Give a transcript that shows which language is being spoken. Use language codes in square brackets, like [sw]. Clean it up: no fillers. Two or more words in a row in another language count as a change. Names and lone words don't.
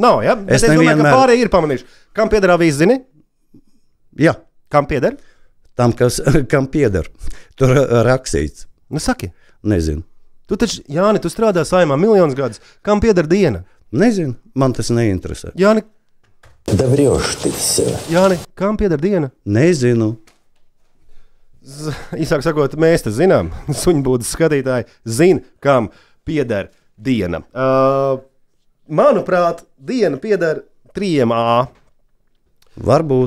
[lv] Es domāju, ka pārējie ir pamanījuši. Kam pieder avīze, zini? Jā. Kam pieder? Tam, kam pieder. Tur rakstīts. Nu, saki. Nezinu. Tu taču, Jāni, tu strādā Saeimā miljonus gadus. Kam pieder diena? Nezinu. Man tas neinteresē. Jāni, [ru] Да врешь ты все. [lv] Jāni, kam pieder diena? Nezinu. Īsāk sakot, mēs te zinām, suņbūdas skatītāji zina, kam pieder diena. Manuprāt, diena pieder 3A. Varbūt.